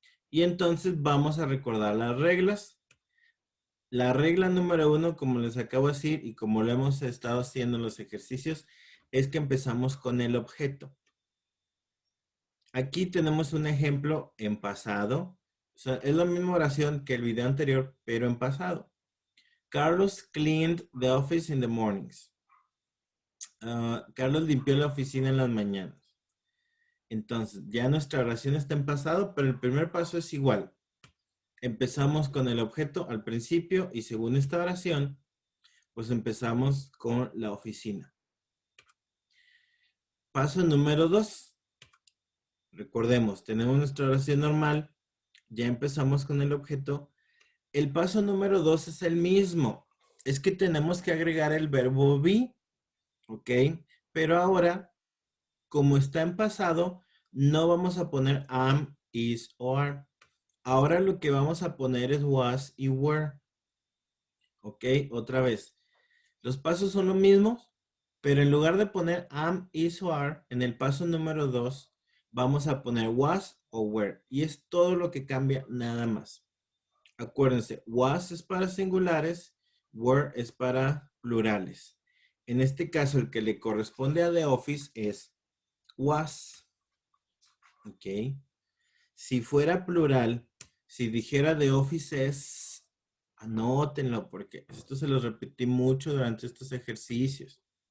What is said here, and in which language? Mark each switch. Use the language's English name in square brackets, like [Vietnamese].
[Spanish] Y entonces vamos a recordar las reglas. La regla número 1, como les acabo de decir y como lo hemos estado haciendo en los ejercicios, es que empezamos con el objeto. Aquí tenemos un ejemplo en pasado. O sea, es la misma oración que el video anterior, pero en pasado. [English] Carlos cleaned the office in the mornings. [Spanish] Carlos limpió la oficina en las mañanas. Entonces, ya nuestra oración está en pasado, pero el primer paso es igual. Empezamos con el objeto al principio y según esta oración, pues empezamos con la oficina. Paso número 2. Recordemos, tenemos nuestra oración normal, ya empezamos con el objeto. El paso número 2 es el mismo. Es que tenemos que agregar el verbo be, ¿ok? Pero ahora, como está en pasado, no vamos a poner am, is o are. Ahora lo que vamos a poner es was y were. ¿Ok? Otra vez. Los pasos son los mismos, pero en lugar de poner am, is o are, en el paso número 2 vamos a poner was o were. Y es todo lo que cambia nada más. Acuérdense, was es para singulares, were es para plurales. En este caso, el que le corresponde a The Office es was. ¿Ok? Si fuera plural, si dijera The Office es, anótenlo porque esto se lo repetí mucho durante estos ejercicios.